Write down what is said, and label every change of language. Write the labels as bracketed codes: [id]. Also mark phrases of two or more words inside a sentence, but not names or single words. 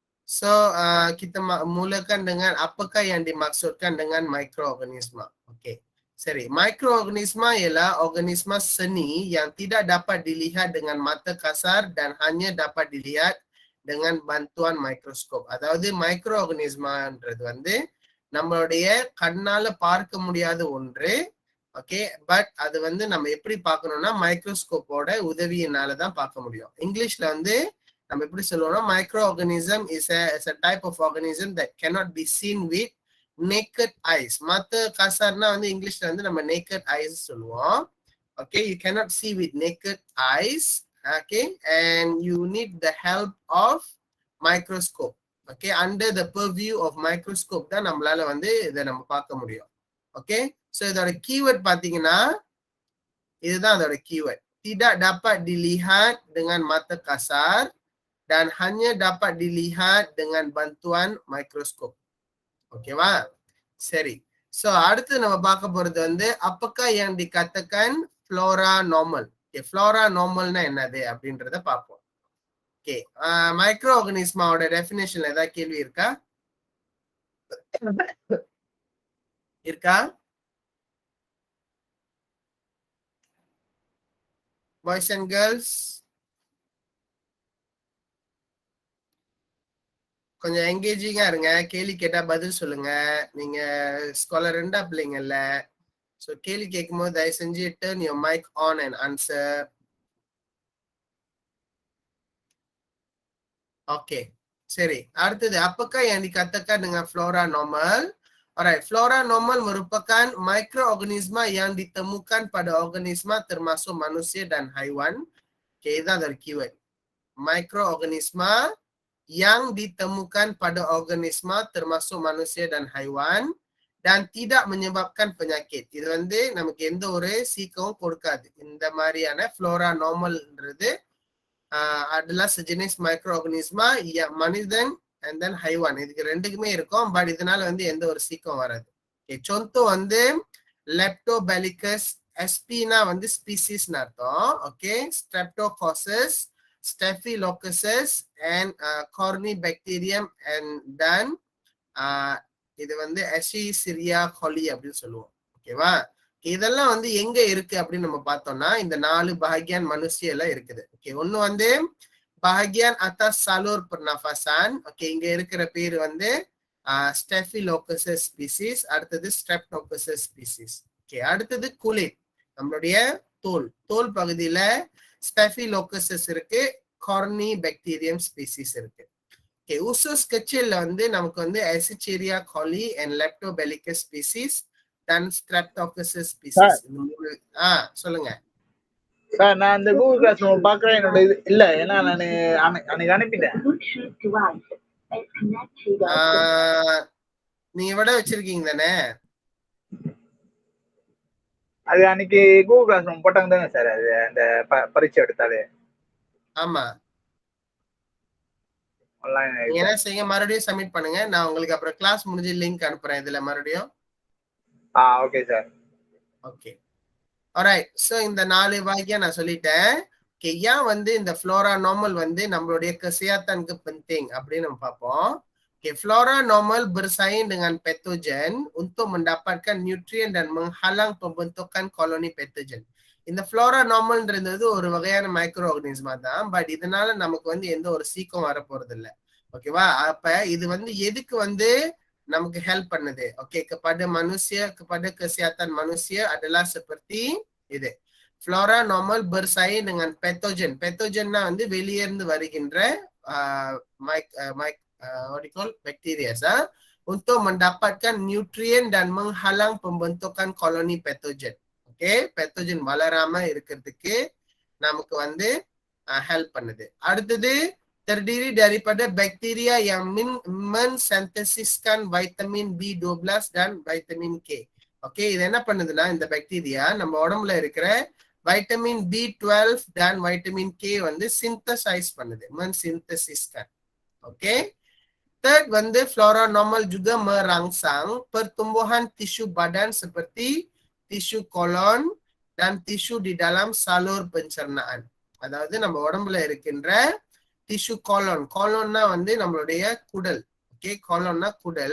[ms] So kita mulakan dengan apakah yang dimaksudkan dengan mikroorganisma. Okey. Seri, mikroorganisma ialah organisma seni yang tidak dapat dilihat dengan mata kasar dan hanya dapat dilihat dengan bantuan mikroskop. [ta] அதாவது மைக்ரோஆர்கனிஸ்மான்றது வந்து நம்மளுடைய கண்ணால பார்க்க முடியாத ஒன்று. [en] okay, but [ta] அது வந்து நம்ம எப்படி பார்க்கணும்னா மைக்ரோஸ்கோப்போட உதவியினால தான் பார்க்க முடியும். இங்கிலீஷ்ல வந்து நம்ம எப்படி சொல்லுவோம்னா [en] microorganism is a type of organism that cannot be seen with naked eyes. [ta] மத்த காசார்னா வந்து இங்கிலீஷ்ல வந்து நம்ம [en] naked eyes [ta] சொல்லுவோம். [en] Okay, you cannot see with naked eyes. Okay, and you need the help of microscope. Okay, under the purview of microscope [ta] தான் நம்மளால வந்து இதை நம்ம பார்க்க முடியும். [en] okay, so [ta] இதோட கீவேர்ட் பார்த்தீங்கன்னா இதுதான் அதோட கீவேர்ட். [ms] Tidak dapat dilihat dengan mata kasar dan hanya dapat dilihat dengan bantuan mikroskop. [ta] ஓகேவா? சரி. ஸோ அடுத்து நம்ம பார்க்க போறது வந்து [ms] apakah yang dikatakan flora normal. [ta] ஓகே, [ms] flora normal [ta] னா என்னது அப்படின்றத பார்ப்போம். ஓகே, மைக்ரோ ஆர்கனிஸ்மாவோட டெஃபினேஷன்ல ஏதாவது கேள்வி இருக்கா? இருக்கா? [en] boys and girls [ta] கொஞ்சம் என்கேஜிங்கா இருங்க. கேள்வி கேட்டா பதில் சொல்லுங்க. நீங்க ஸ்காலர் 2 பிள்ளைங்கல்ல. ஸோ கேள்வி கேட்கும் போது தயவு செஞ்சு [en] turn your mic on and answer. [ta] ஓகே, சரி. [ms] அடுத்தது apakah yang dikatakan dengan flora normal? Alright, flora normal merupakan mikroorganisma yang ditemukan pada organisma termasuk manusia dan haiwan. Okay, itu adalah keyword. Mikroorganisma yang ditemukan pada organisma termasuk manusia dan haiwan dan tidak menyebabkan penyakit. [ta] இது வந்து நமக்கு எந்த ஒரு சீக்கமும் கொடுக்காது. இந்த மாதிரியான [ms] flora normal [ta] ன்றது [ms] adalah sejenis microorganisma yang [ta] மனிதன் [en] and then [ta] ஹைவான் இதுக்கு ரெண்டுக்குமே இருக்கும். பட் இதனால வந்து எந்த ஒரு சீக்கம் வராது. contoh வந்து leptobellicus sp-னா வந்து ஸ்பீசிஸ்னு அர்த்தம். ஓகே, streptococcus, staphylococcus and corynebacterium and then இது வந்து Escherichia coli அப்படின்னு சொல்லுவோம். ஓகேவா? இதெல்லாம் வந்து எங்க இருக்கு அப்படின்னு நம்ம பார்த்தோம்னா இந்த 4 [ms] bahagian manusia [ta] இருக்குது. ஓகே, ஒன்னு வந்து [ms] bahagian atas salur pernafasan. [ta] ஓகே, இங்க இருக்கிற பேர் வந்து Staphylococcus species. அடுத்தது Streptococcus species. ஓகே, அடுத்தது குளிர், நம்மளுடைய தோல் பகுதியில Staphylococcus இருக்கு, Corynebacterium species இருக்கு. ஓகே, உசஸ் கச்சில்ல வந்து நமக்கு வந்து Escherichia coli and Leptobellicus species dan Streptococcus species. சொல்லுங்க சார். நான் இந்த கூகுள் கிளாஸ் ரூம் பாக்குறேன். என்னோட இது இல்ல, ஏன்னா நான் அன்னைக்கு அனுப்பிட்டேன். நீங்க விட வச்சிருக்கீங்க தானே? அது அன்னைக்கு கூகுள் கிளாஸ் ரூம் போட்டாங்க தானே சார், அது அந்த பரீட்சை எடுத்தாலே. ஆமா, என்ன செய்யுங்க, மறுபடியும் சப்மிட் பண்ணுங்க. நான் உங்களுக்கு அப்புறம் கிளாஸ் முடிஞ்சு லிங்க் அனுப்புறேன் இதுல மறுபடியும். ஓகே சார். [en] okay, alright. so [ta] இந்த 4 வகையா நான் சொல்லிட்டேன். ஓகே, ஏன் வந்து இந்த [ms] flora normal [ta] வந்து நம்மளுடைய [ms] kesehatanku penting [ta] அப்படின்னு நம்ம பார்ப்போம். ஓகே, [ms] flora normal bersaing dengan patogen untuk mendapatkan nutrien dan menghalang pembentukan koloni patogen. [ta] இந்த [ms] flora normal [ta] ன்றது ஒரு வகையான மைக்ரோ ஆர்கனிஸ்மா தான். பட் இதனால நமக்கு வந்து எந்த ஒரு சீக்கம் வர போறது இல்லை. ஓகேவா? அப்ப இது வந்து எதுக்கு வந்து நமக்கு ஹெல்ப் பண்ணுது? ஓகே, [ms] kepada manusia, kepada kesehatan manusia adalah seperti இது. flora normal bersaing dengan pathogen. [ta] Pathogenனா வந்து வெளியே இருந்து வருகின்ற [ms] bacteria untuk mendapatkan nutrien dan menghalang pembentukan koloni pathogen. [ta] ஓகே, pathogen வளராம இருக்கிறதுக்கு நமக்கு வந்து ஹெல்ப் பண்ணுது. [ms] அடுத்தது terdiri daripada bakteria yang mensintesiskan vitamin B12 dan vitamin K. [ta] ஓகே, இது என்ன பண்ணுதுன்னா இந்த பாக்டீரியா நம்ம உடம்புல இருக்கிற வைட்டமின் B12 dan வைட்டமின் K வந்து சிந்தசைஸ் பண்ணுது, mensintesiskan. [ms] ஓகே, third வந்து flora normal juga merangsang pertumbuhan tisu badan seperti tisu kolon dan tisu di dalam salur pencernaan. [ta] அதாவது நம்ம உடம்புல இருக்கின்ற [en] tissue colon. [ta] காலன்னா வந்து நம்மளுடைய குடல். ஓகே, காலன்னா குடல்.